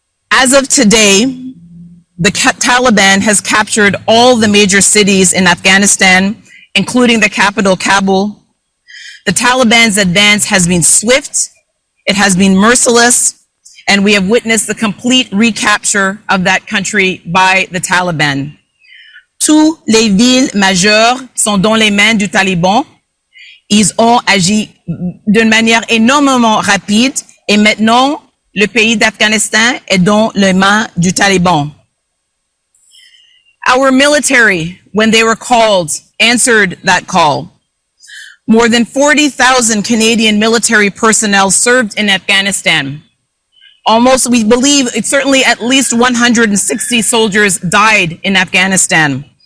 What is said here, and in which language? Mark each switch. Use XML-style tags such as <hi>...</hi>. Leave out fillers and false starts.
<en>As of today, the Taliban has captured all the major cities in Afghanistan, including the capital, Kabul. The Taliban's advance has been swift, it has been merciless, and we have witnessed the complete recapture of that country by the Taliban.</en> <fr>Toutes les villes majeures sont dans les mains du Taliban. Ils ont agi d'une manière énormément rapide et maintenant, le pays d'Afghanistan est dans les mains du Taliban.</fr> <en>Our military, when they were called, answered that call. More than 40,000 Canadian military personnel served in Afghanistan. Almost, we believe, it's certainly at least 160 soldiers died in Afghanistan.</en>